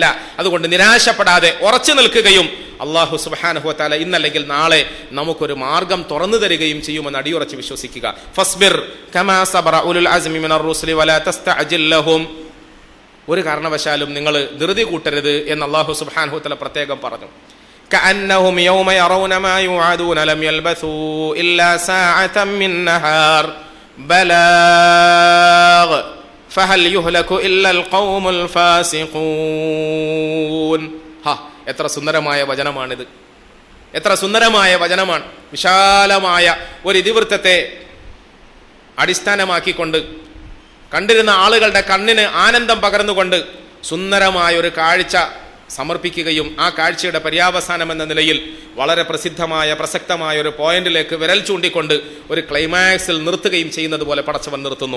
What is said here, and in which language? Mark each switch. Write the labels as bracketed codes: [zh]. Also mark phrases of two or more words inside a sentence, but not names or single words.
[ml] അതുകൊണ്ട് നിരാശപ്പെടാതെ ഉറച്ചു നിൽക്കുകയും [ar] الله سبحانه وتعالى [ml] ഇന്നല്ലെങ്കിൽ നാളെ നമുക്കൊരു മാർഗം തുറന്നു തരികയും ചെയ്യുമെന്ന് അടിയുറച്ച് വിശ്വസിക്കുക. [ar] فاصبر كما صبر أولو العزم من الرسل ولا تستعجل لهم. [ml] ഒരു കാരണവശാലും നിങ്ങൾ ധൃതി കൂട്ടരുത് എന്ന് [ar] الله سبحانه وتعالى [ml] പ്രത്യേകം പറഞ്ഞു. [ar] كأنهم يوم يرون ما يوعدون لم يلبثوا إلا ساعة من نهار بلاغ فهل يهلك إلا القوم الفاسقون. [ml] എത്ര സുന്ദരമായ വചനമാണിത്, എത്ര സുന്ദരമായ വചനമാണ്. വിശാലമായ ഒരു ഇതിവൃത്തത്തെ അടിസ്ഥാനമാക്കിക്കൊണ്ട് കണ്ടിരുന്ന ആളുകളുടെ കണ്ണിന് ആനന്ദം പകർന്നുകൊണ്ട് സുന്ദരമായ ഒരു കാഴ്ച സമർപ്പിക്കുകയും ആ കാഴ്ചയുടെ പര്യാവസാനം എന്ന നിലയിൽ വളരെ പ്രസിദ്ധമായ പ്രസക്തമായ ഒരു പോയിന്റിലേക്ക് വിരൽ ചൂണ്ടിക്കൊണ്ട് ഒരു ക്ലൈമാക്സിൽ നിർത്തുകയും ചെയ്യുന്നത് പോലെ പടച്ചവൻ നിർത്തുന്നു.